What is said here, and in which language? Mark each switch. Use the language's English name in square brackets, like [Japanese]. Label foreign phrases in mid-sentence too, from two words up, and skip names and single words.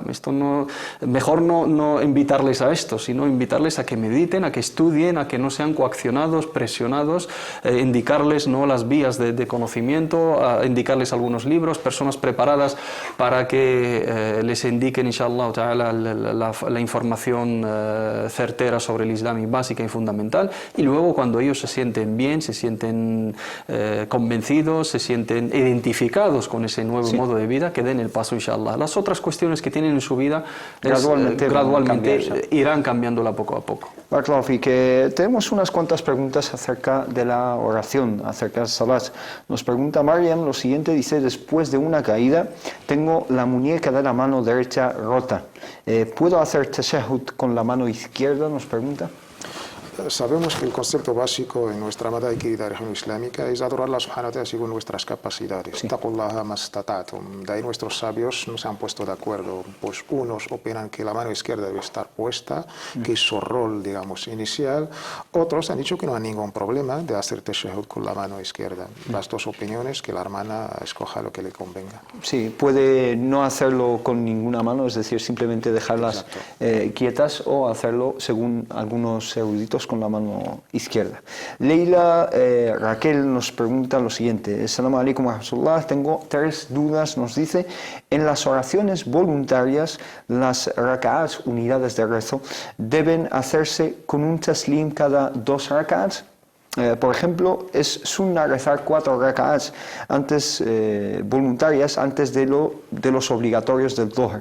[Spanish] Esto no, mejor no invitarles a esto, sino invitarles a que mediten, a que estudien, a que no sean coaccionados, presionados, indicarles no las vías de conocimiento, indicarles algunos libros, personas preparadas para que les indiquen, [Arabic] إن شاء الله تعالى, [Spanish] la información certera sobre el Islam y básica y fundamental, y luego cuando ellos se sienten bien, se sienten convencidos, se sienten identificados con ese nuevo modo de vida, que den el paso, inshallah. Las otras cuestiones que tienen en su vida gradualmente irán cambiándola poco a poco. Barakallahu, que tenemos unas cuantas preguntas acerca de la oración, acerca del salat. Nos pregunta Mariam lo siguiente, dice: después de una caída tengo la muñeca de la mano derecha rota. ¿Puedo hacer tashahhud con la mano izquierda? Nos pregunta. Sabemos que el concepto básico en nuestra amada y querida región islámica es adorar a [Arabic] الله سبحانه وتعالى [Spanish] según nuestras capacidades. [Arabic] اتقوا الله ما استطعتم. [Spanish] De ahí nuestros sabios no se han puesto de acuerdo. Pues unos opinan que la mano izquierda debe estar puesta, que es su rol, digamos, inicial. Otros han dicho que no hay ningún problema de hacer tashahhud con la mano izquierda. Las dos opiniones, que la hermana escoja lo que le convenga. Sí, puede no hacerlo con ninguna mano, es decir, simplemente dejarlas quietas, o hacerlo, según algunos eruditos, con la mano izquierda. Leila Raquel nos pregunta lo siguiente: [Arabic] السلام عليكم ورحمة الله, [Spanish] tengo 3 dudas, nos dice. En las oraciones voluntarias, las rak'ats, unidades de rezo, ¿deben hacerse con un taslim cada 2 rak'ats? Por ejemplo, es sunna rezar 4 rak'ats antes, voluntarias antes de los obligatorios del Dhuhr.